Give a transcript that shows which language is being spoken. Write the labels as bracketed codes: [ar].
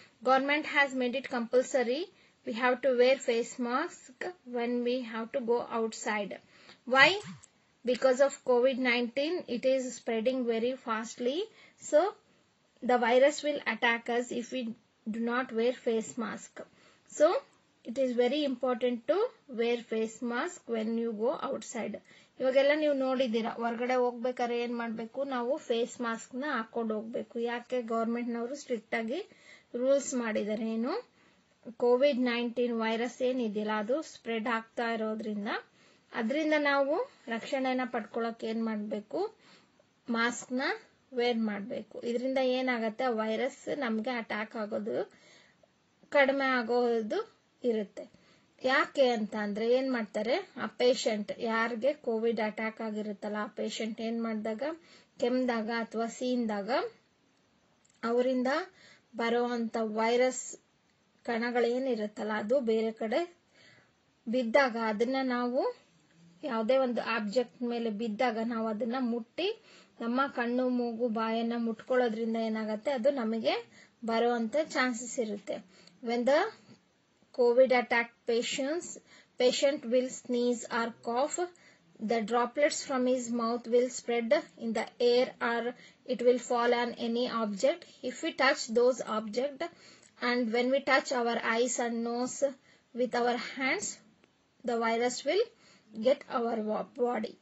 [en] Government has made it compulsory. We have to wear face mask when we have to go outside. Why? Because of COVID-19, it is spreading very fastly. So the virus will attack us if we do not wear face mask. So it is very important to wear face mask when you go outside. [kn] ಇವಾಗೆಲ್ಲ ನೀವು ನೋಡಿದ್ದೀರಾ, ಹೊರಗಡೆ ಹೋಗ್ಬೇಕಾದ್ರೆ ಏನ್ ಮಾಡಬೇಕು, ನಾವು face mask ನ ಹಾಕೊಂಡು ಹೋಗ್ಬೇಕು. ಯಾಕೆ ಗವರ್ಮೆಂಟ್ ನವರು ಸ್ಟ್ರಿಕ್ಟ್ ಆಗಿ ರೂಲ್ಸ್ ಮಾಡಿದ್ದಾರೆ. ಏನು COVID-19 ವೈರಸ್ ಏನಿದೆಯಲ್ಲ ಅದು ಸ್ಪ್ರೆಡ್ ಆಗ್ತಾ ಇರೋದ್ರಿಂದ ಅದರಿಂದ ನಾವು ರಕ್ಷಣೆನ ಪಡ್ಕೊಳ್ಳೋಕೆ ಏನ್ ಮಾಡಬೇಕು, ಮಾಸ್ಕ್ ನ ವೇರ್ ಮಾಡಬೇಕು. ಇದರಿಂದ ಏನಾಗತ್ತೆ, ಆ ವೈರಸ್ ನಮ್ಗೆ ಅಟ್ಯಾಕ್ ಆಗೋದು ಕಡಿಮೆ ಆಗೋದು ಇರುತ್ತೆ. ಯಾಕೆ ಅಂತ ಅಂದ್ರೆ ಏನ್ ಮಾಡ್ತಾರೆ, ಆ ಪೇಷಂಟ್ ಯಾರಿಗೆ ಕೋವಿಡ್ ಅಟ್ಯಾಕ್ ಆಗಿರುತ್ತಲ್ಲ ಆ ಪೇಷಂಟ್ ಏನ್ ಮಾಡಿದಾಗ ಕೆಮ್ದಾಗ ಅಥವಾ ಸೀನ್ದಾಗ ಅವರಿಂದ ಬರುವಂತ ವೈರಸ್ ಕಣಗಳೇನಿರುತ್ತಲ್ಲ ಅದು ಬೇರೆ ಕಡೆ ಬಿದ್ದಾಗ ಅದನ್ನ ನಾವು ಯಾವುದೇ ಒಂದು ಆಬ್ಜೆಕ್ಟ್ ಮೇಲೆ ಬಿದ್ದಾಗ ನಾವು ಅದನ್ನ ಮುಟ್ಟಿ ನಮ್ಮ ಕಣ್ಣು ಮೂಗು ಬಾಯನ್ನ ಮುಟ್ಕೊಳ್ಳೋದ್ರಿಂದ ಏನಾಗುತ್ತೆ, ಅದು ನಮಗೆ ಬರುವಂತ ಚಾನ್ಸಸ್ ಇರುತ್ತೆ. [en] When the COVID attack patient will sneeze or cough, the droplets from his mouth will spread in the air or it will fall on any object. If we touch those objects and when we touch our eyes and nose with our hands, the virus will get our body.